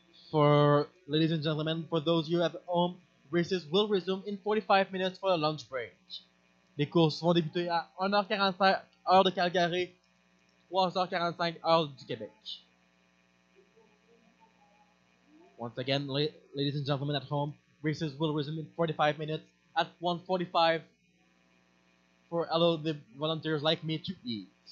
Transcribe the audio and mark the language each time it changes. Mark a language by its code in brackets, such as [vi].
[en] For ladies and gentlemen, for those you at home, races will resume in 45 minutes for a lunch break. [fr] Les courses vont débuter à 1h45 heure de Calgary, 3h45 heure du Québec. [en] Once again, ladies and gentlemen at home, races will resume in 45 minutes at 1:45 for allow the volunteers like me to eat.